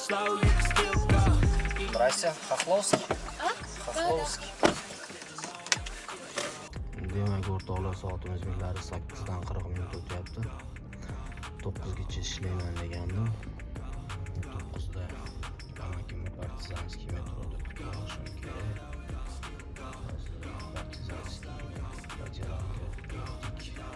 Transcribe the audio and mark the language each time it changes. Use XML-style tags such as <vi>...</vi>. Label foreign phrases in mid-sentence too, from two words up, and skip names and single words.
<en>you can still go.</en> <ru>Здрасте, Хохловский. Хохловский.</ru> <uz>Demak, o'rtoqlar, soatimiz millari 8dan 40 minut o'tyapti. 9gacha ishlayman degandim. 9da amakim partizanskiy metroda kutib olishim kerak. Partizanskiy Rodelanka yetdik.</uz>